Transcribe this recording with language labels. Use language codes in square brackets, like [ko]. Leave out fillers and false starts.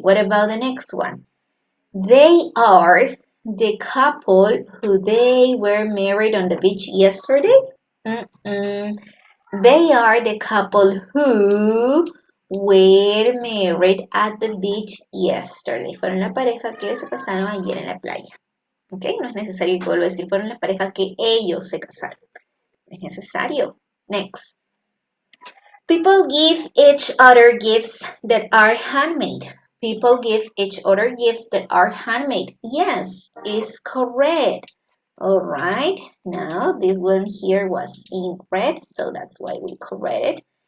[en] What about the next one? They are the couple who they were married on the beach yesterday. Mm-mm. They are the couple who were married at the beach yesterday. [es] Fueron la pareja que se casaron ayer en la playa. ¿Ok? No es necesario que vuelva a decir fueron la pareja que ellos se casaron. No es necesario. Next. [en] People give each other gifts that are handmade. People give each other gifts that are handmade. Yes, is correct. All right. Now this one here was incorrect, so that's why we corrected.